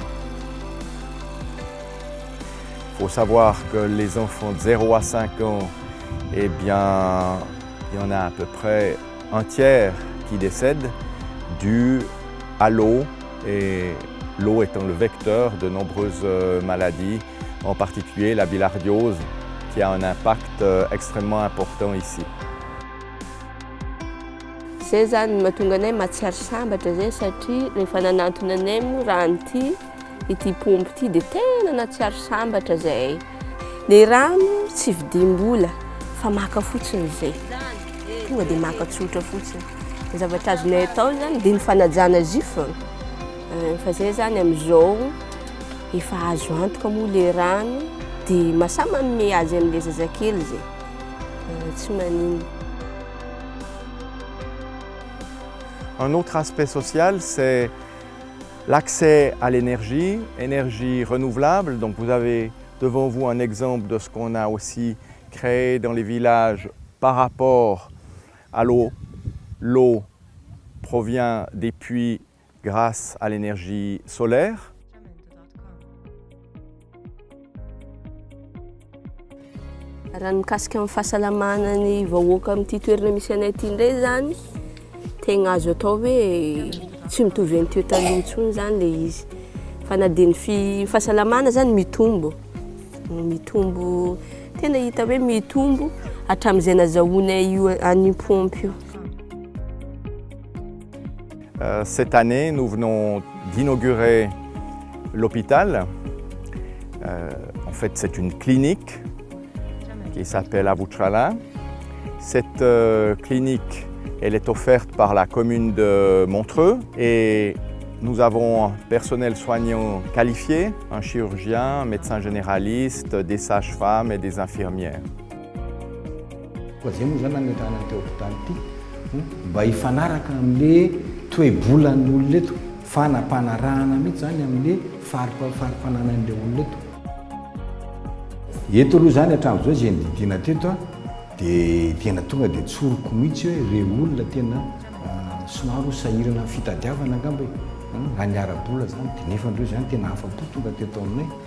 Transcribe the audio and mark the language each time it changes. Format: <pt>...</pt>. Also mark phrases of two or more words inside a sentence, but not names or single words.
<fr>Il faut savoir que les enfants de 0 à 5 ans, eh bien, il y en a à peu près un tiers qui décèdent dû à l'eau, et l'eau étant le vecteur de nombreuses maladies, en particulier la bilharziose, qui a un impact extrêmement important ici.</fr> <mg>Zay zany mahatonga anay mahatsiaro sambatra zay satria rehefa nanantona anay moa rano ity pompy ity dia tena nahatsiaro sambatra zay. Le rano tsy vidim-bola fa maka fotsiny zay. Tonga dia maka tsotra fotsiny. Ny zavatra azonay atao zany dia ny fanajana azy io foana. Fa zay zany amin'izao efa azo antoka moa le rano dia mahasahy manome azy amin'ilay zazakely zay. Tsy maninona.</mg> <fr>Un autre aspect social, c'est l'accès à l'énergie, énergie renouvelable. Donc vous avez devant vous un exemple de ce qu'on a aussi créé dans les villages par rapport à l'eau. L'eau provient des puits grâce à l'énergie solaire.</fr> <mg>Raha mikasika amin'ny fahasalamana ny vahoaka amin'ity toerana misy anay ity indray zany, tegna azo atao hoe tsy mitovy an'teo taloha intsony zany le izy. Fa na dia ny fahasalamana zany mitombo. Tena hita hoe mitombo hatramin'izay nazahoanay io an'io pompy io.</mg> <fr>Cette année, nous venons d'inaugurer l'hôpital. En fait, c'est une clinique qui s'appelle Avuchala. Cette clinique, elle est offerte par la commune de Montreux et nous avons un personnel soignant qualifié, un chirurgien, un médecin généraliste, des sages-femmes et des infirmières.</fr> <mg>Mba hifanaraka amin'le toe-bolan'olona eto, fanampanarahana mihitsy zany amin'le farim-pananan'ilay olona eto. Eto aloha zany hatramin'izao izay nididina teto dia tena tonga dia tsoroko mihitsy hoe ireo olona tena somary ho sahirana fitadiavana angamba raha ny ara-bola zany dia nefa andreo zany tena afa-po tonga teto aminay.</mg>